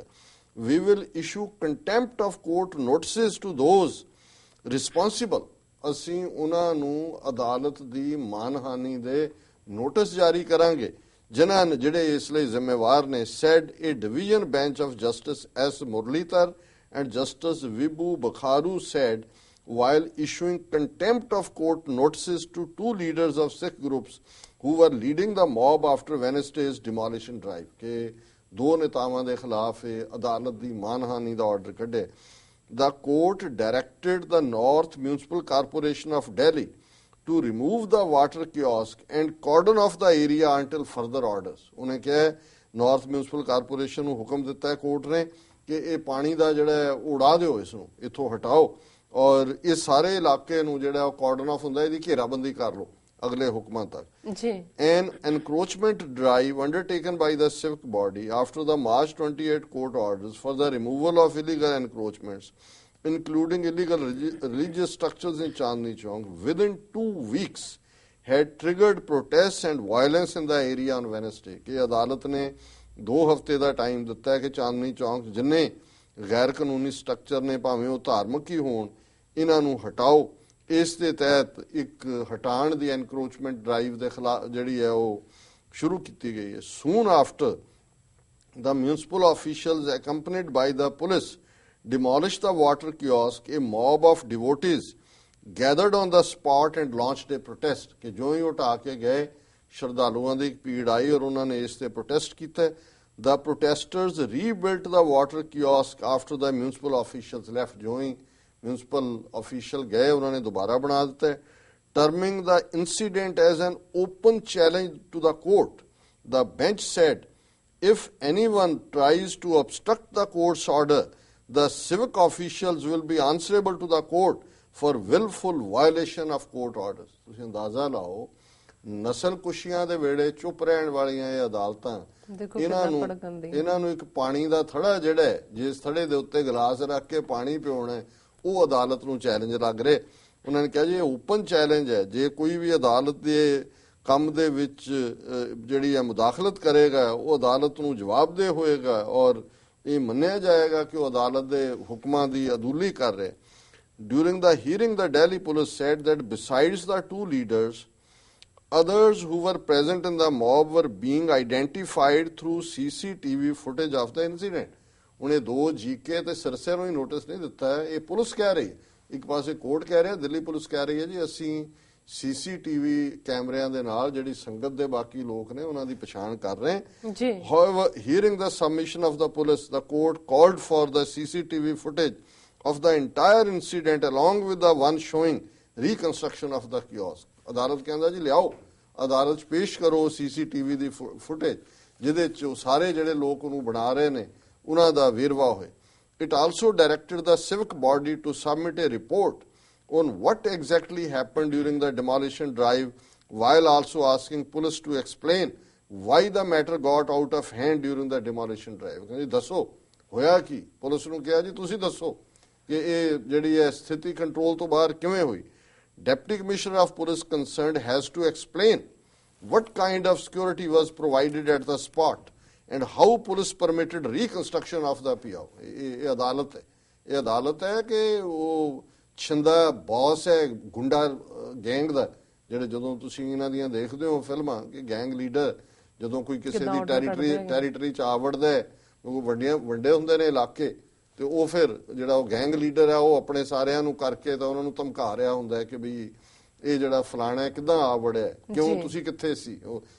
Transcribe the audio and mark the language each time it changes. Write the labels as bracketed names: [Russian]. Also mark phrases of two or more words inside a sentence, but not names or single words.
[English] We will issue contempt of court notices to those responsible, [Punjabi] ਅਸੀਂ ਉਹਨਾਂ ਨੂੰ ਅਦਾਲਤ ਦੀ ਮਾਨਹਾਨੀ ਦੇ ਨੋਟਿਸ ਜਾਰੀ ਕਰਾਂਗੇ ਜਿਨ੍ਹਾਂ ਨੇ ਜਿਹੜੇ ਇਸ ਲਈ ਜ਼ਿੰਮੇਵਾਰ ਨੇ। [English] Said a division bench of Justice S Muralidhar and Justice Vibhu Bakhru said while issuing contempt of court notices to two leaders of Sikh groups who were leading the mob after Wednesday's demolition drive, [Punjabi] ਕਿ ਦੋ ਨੇਤਾਵਾਂ ਦੇ ਖਿਲਾਫ ਅਦਾਲਤ ਦੀ ਮਾਨਹਾਨੀ ਦਾ ਆਰਡਰ ਕੱਢੇ। [English] The court directed the North Municipal Corporation of Delhi to remove the water kiosk and cordon off the area until further orders. [Punjabi] ਉਹਨੇ ਕਿਹਾ ਨਾਰਥ ਮਿਊਨਿਸਪਲ ਕਾਰਪੋਰੇਸ਼ਨ ਨੂੰ ਹੁਕਮ ਦਿੱਤਾ ਹੈ ਕੋਰਟ ਨੇ ਕਿ ਇਹ ਪਾਣੀ ਦਾ ਜਿਹੜਾ ਉਡਾ ਦਿਓ, ਇਸ ਨੂੰ ਇੱਥੋਂ ਹਟਾਓ ਔਰ ਇਹ ਸਾਰੇ ਇਲਾਕੇ ਨੂੰ ਜਿਹੜਾ [English] cordon off [Punjabi] ਹੁੰਦਾ ਇਹਦੀ ਘੇਰਾਬੰਦੀ ਕਰ ਲਓ ਅਗਲੇ ਹੁਕਮਾਂ ਤੱਕ ਜੀ। [English] An encroachment drive undertaken by the civic body after the March 28 court orders for the removal of illegal encroachments, including illegal religious structures in Chandni Chowk, within 2 weeks had triggered protests and violence in the area on Wednesday. [Punjabi] ਕਿ ਅਦਾਲਤ ਨੇ 2 ਹਫ਼ਤੇ ਦਾ ਟਾਈਮ ਦਿੱਤਾ ਹੈ ਕਿ ਚਾਂਦਨੀ ਚੌਂਕ ਜਿੰਨੇ ਗੈਰ ਕਾਨੂੰਨੀ ਸਟਰਕਚਰ ਨੇ, ਭਾਵੇਂ ਉਹ ਧਾਰਮਿਕ ਹੀ ਹੋਣ, ਇਹਨਾਂ ਨੂੰ ਹਟਾਓ। ਇਸ ਦੇ ਤਹਿਤ ਇੱਕ ਹਟਾਉਣ ਦੀ [English] encroachment drive [Punjabi] ਦੇ ਖਿਲਾਫ ਜਿਹੜੀ ਹੈ ਉਹ ਸ਼ੁਰੂ ਕੀਤੀ ਗਈ ਹੈ। [English] Soon after the municipal officials accompanied by the police demolished the water kiosk, a mob of devotees gathered on the spot and launched a protest। [Punjabi] ਕਿ ਜੋ ਹੀ ਉਹ ਢਾਹ ਕੇ ਗਏ ਸ਼ਰਧਾਲੂਆਂ ਦੀ ਇੱਕ ਭੀੜ ਆਈ ਔਰ ਉਹਨਾਂ ਨੇ ਇਸ ਤੇ ਪ੍ਰੋਟੈਸਟ ਕੀਤਾ। [English] The protesters rebuilt the water kiosk after the municipal officials left। [Punjabi] ਜੋ ਹੀ [English] municipal official [Punjabi] ਗਏ ਉਹਨਾਂ ਨੇ ਦੁਬਾਰਾ ਬਣਾ ਦਿੱਤਾ, [English] terming the incident as an open challenge to the court। The bench said, if anyone tries to obstruct the court's order, the civic officials will be answerable to the court for willful violation of court orders। [Punjabi] ਤੁਸੀਂ ਅੰਦਾਜ਼ਾ ਲਾਓ, ਨਸਲ ਕੁਸ਼ੀਆਂ ਦੇ ਵੇੜੇ ਚੁੱਪ ਰਹਿਣ ਵਾਲੀਆਂ ਇਹ ਅਦਾਲਤਾਂ ਇਹਨਾਂ ਨੂੰ ਇੱਕ ਪਾਣੀ ਦਾ ਥੜਾ ਜਿਹੜਾ ਜਿਸ ਥੜੇ ਦੇ ਉੱਤੇ ਗਲਾਸ ਰੱਖ ਕੇ ਪਾਣੀ ਪਿਉਣਾ, ਉਹ ਅਦਾਲਤ ਨੂੰ ਚੈਲੰਜ ਲੱਗ ਰਿਹਾ। ਉਹਨਾਂ ਨੇ ਕਿਹਾ ਜੀ ਇਹ [English] open challenge [Punjabi] ਹੈ, ਜੇ ਕੋਈ ਵੀ ਅਦਾਲਤ ਦੇ ਕੰਮ ਦੇ ਵਿੱਚ ਜਿਹੜੀ ਹੈ ਮੁਦਾਖਲਤ ਕਰੇਗਾ ਉਹ ਅਦਾਲਤ ਨੂੰ ਜਵਾਬਦੇਹ ਹੋਏਗਾ ਔਰ ਇਹ ਮੰਨਿਆ ਜਾਏਗਾ ਕਿ ਉਹ ਅਦਾਲਤ ਦੇ ਹੁਕਮਾਂ ਦੀ ਅਦੂਲੀ ਕਰ ਰਿਹਾ। [English] During the hearing, the Delhi police said that besides the two leaders, others who were present in the mob were being identified through CCTV footage of the incident। [Punjabi] ਉਹਨੇ 2 ਜੀਕੇ ਤੇ ਸਿਰਸੇ ਨੂੰ ਹੀ ਨੋਟਿਸ ਨਹੀਂ ਦਿੱਤਾ ਹੈ, ਇਹ ਪੁਲਿਸ ਕਹਿ ਰਹੀ ਹੈ। ਇੱਕ ਪਾਸੇ ਕੋਰਟ ਕਹਿ ਰਿਹਾ, ਦਿੱਲੀ ਪੁਲਿਸ ਕਹਿ ਰਹੀ ਹੈ ਜੀ ਅਸੀਂ CCTV ਕੈਮਰਿਆਂ ਦੇ ਨਾਲ ਜਿਹੜੀ ਸੰਗਤ ਦੇ ਬਾਕੀ ਲੋਕ ਨੇ ਉਹਨਾਂ ਦੀ ਪਛਾਣ ਕਰ ਰਹੇ ਜੀ। [English] However, hearing the submission of the police, the court called for the CCTV footage of the entire incident along with the one showing reconstruction of the kiosk। [Punjabi] ਅਦਾਲਤ ਕਹਿੰਦਾ ਜੀ ਲਿਆਓ, ਅਦਾਲਤ 'ਚ ਪੇਸ਼ ਕਰੋ CCTV ਦੀ ਫੁਟੇਜ ਜਿਹਦੇ 'ਚ ਸਾਰੇ ਜਿਹੜੇ ਲੋਕ ਉਹਨੂੰ ਬਣਾ ਰਹੇ ਨੇ ਉਹਨਾਂ ਦਾ ਵੇਰਵਾ ਹੋਏ। [English] It also directed the civic body to submit a report on what exactly happened during the demolition drive, while also asking police to explain why the matter got out of hand during the demolition drive। [Punjabi] ਕਹਿੰਦੇ ਦੱਸੋ ਹੋਇਆ ਕੀ, ਪੁਲਿਸ ਨੂੰ ਕਿਹਾ ਜੀ ਤੁਸੀਂ ਦੱਸੋ ਕਿ ਇਹ ਜਿਹੜੀ ਹੈ ਸਥਿਤੀ ਕੰਟਰੋਲ ਤੋਂ ਬਾਹਰ ਕਿਵੇਂ ਹੋਈ। [English] Deputy Commissioner of Police concerned has to explain what kind of security was provided at the spot and how police permitted reconstruction of the PO। [Punjabi] ਇਹ ਅਦਾਲਤ ਹੈ, ਇਹ ਅਦਾਲਤ ਹੈ ਕਿ ਉਹ ਛਿੰਦਾ ਬੌਸ ਹੈ ਗੁੰਡਾ ਗੈਂਗ ਦਾ, ਜਿਹੜੇ ਜਦੋਂ ਤੁਸੀਂ ਇਹਨਾਂ ਦੀਆਂ ਦੇਖਦੇ ਹੋ ਫਿਲਮਾਂ ਕਿ [English] gang leader [Punjabi] ਜਦੋਂ ਕੋਈ ਕਿਸੇ ਦੀ ਟੈਰੀਟਰੀ 'ਚ ਆ ਵੜਦਾ ਹੈ, ਉਹ ਵੱਡੇ ਹੁੰਦੇ ਨੇ ਇਲਾਕੇ, ਤੇ ਉਹ ਫਿਰ ਜਿਹੜਾ ਉਹ [English] gang leader [Punjabi] ਹੈ ਉਹ ਆਪਣੇ ਸਾਰਿਆਂ ਨੂੰ ਕਰਕੇ ਤਾਂ ਉਹਨਾਂ ਨੂੰ ਧਮਕਾ ਰਿਹਾ ਹੁੰਦਾ ਕਿ ਵੀ ਇਹ ਜਿਹੜਾ ਫਲਾਣਾ ਕਿੱਦਾਂ ਆ ਵੜਿਆ, ਕਿਉਂ ਤੁਸੀਂ ਕਿੱਥੇ ਸੀ।